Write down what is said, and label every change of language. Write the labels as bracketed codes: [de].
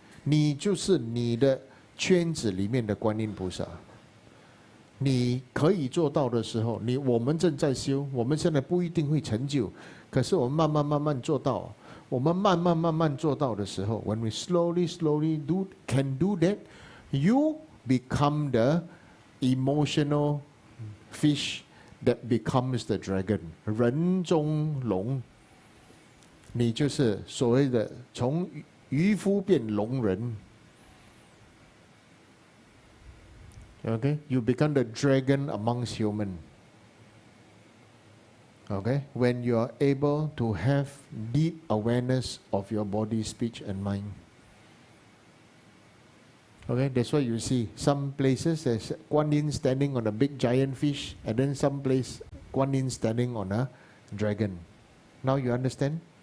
[zh] 你就是你的圈子里面的观音菩萨。你可以做到的时候，我们正在修，我们现在不一定会成就，可是我们慢慢做到。我们慢慢做到的时候 [en] ，when we slowly can do that, you become the emotional fish that becomes the dragon. [zh] 人中龙，你就是所谓的从渔夫变龙人。 [en] Okay, you become the dragon amongst human. Okay, when you are able to have deep awareness of your body, speech, and mind. Okay, that's why you see some places there's Guan Yin standing on a big giant fish, and then some place Guan Yin standing on a dragon. Now you understand?